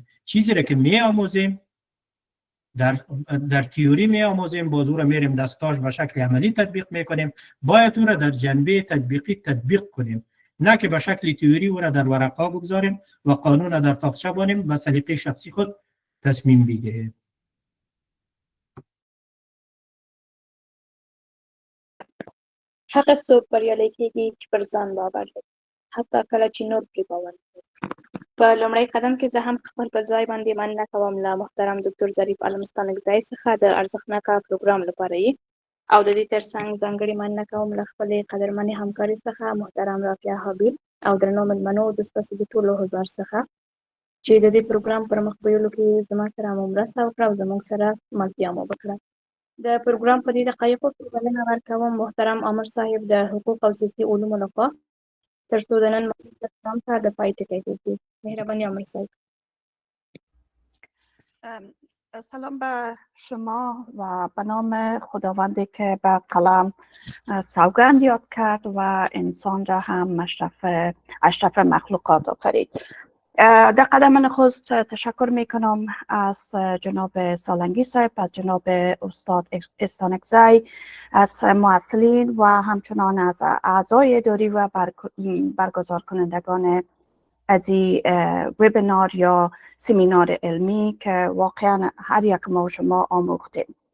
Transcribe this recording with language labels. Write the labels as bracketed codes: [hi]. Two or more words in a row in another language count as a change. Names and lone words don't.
[fa] چیزی را که می آموزیم در تئوری می آموزیم، باز او را میریم دستاش به شکل عملی تطبیق میکنیم، باید او را در جنبه تطبیقی تطبیق کنیم، نه که به شکل تئوری او را در ورقا بگذاریم و قانون را در تاقچه بانیم و سلیقه شخصی خود تصمیم بگیریم. [ps] حق صبح بریالی کېږي چې پر ځان باور لري، حتی کله چې نور پرې باور لري. په لومړی قدم کې زه هم خپل په ځای باندې مننه کوم له محترم دکتور ظریف علمستانکزی څخه د ارزښتناکه پروګرام لپاره یې، او د دې ترڅنګ ځانګړې مننه کوم له خپلې قدرمنې همکارې څخه محترم رافع حبیب او درنو مېلمنو د ستاسو د ټولو حضور څخه چې د دې پروګرام پر مخ بیولو کې زما سره مو مرسته وکړه او زموږ سره ملتیا مو وکړه. د پروګرام په دې دقایقو کې بلنه ورکوم محترم عامر صاحب د حقوق او سیاسي علومو لخوا تر څو د نن مجلس پروګرام ته د پای ټکی کېږدي. مهرباني عامر صاحب. [fa] سلام به شما و به نام خداوندی که به قلم سوگند یاد کرد و انسان را هم اشرف مخلوقات آفرید. در قدم نخست تشکر می کنم از جناب سالنگی صاحب، از جناب استاد استانکزی، از مؤثرین و همچنان از اعضای اداری و برگزار کنندگان از این وبینار یا سمینار علمی که واقعا هر یک ما و شما آموختیم.